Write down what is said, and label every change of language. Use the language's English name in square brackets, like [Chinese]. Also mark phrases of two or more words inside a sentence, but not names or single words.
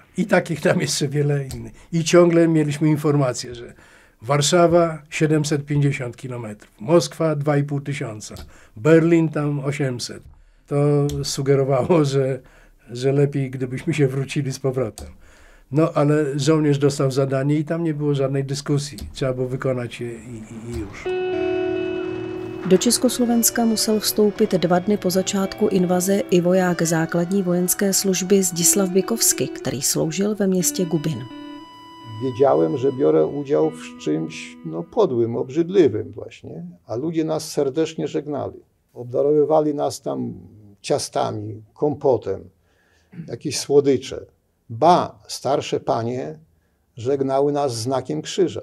[Polish] I takich tam jeszcze wiele innych. I ciągle mieliśmy informację, że Warszawa 750 km, Moskwa 2500, Berlin tam 800. To sugerowało, że lepiej gdybyśmy się wrócili z powrotem. No ale żołnierz dostał zadanie i tam nie było żadnej dyskusji. Trzeba było wykonać je i już. [Czech] Do Československa musel vstoupit 2 dny po začátku invaze i voják základní vojenské služby Zdislav Bykovsky, který sloužil ve městě Gubin. [Polish] Wiedziałem, że biorę udział w czymś podłym, obrzydliwym właśnie, a ludzie nas serdecznie żegnali. Obdarowywali nas tam ciastami, kompotem, jakieś słodycze. Ba, starsze panie żegnały nas znakiem krzyża.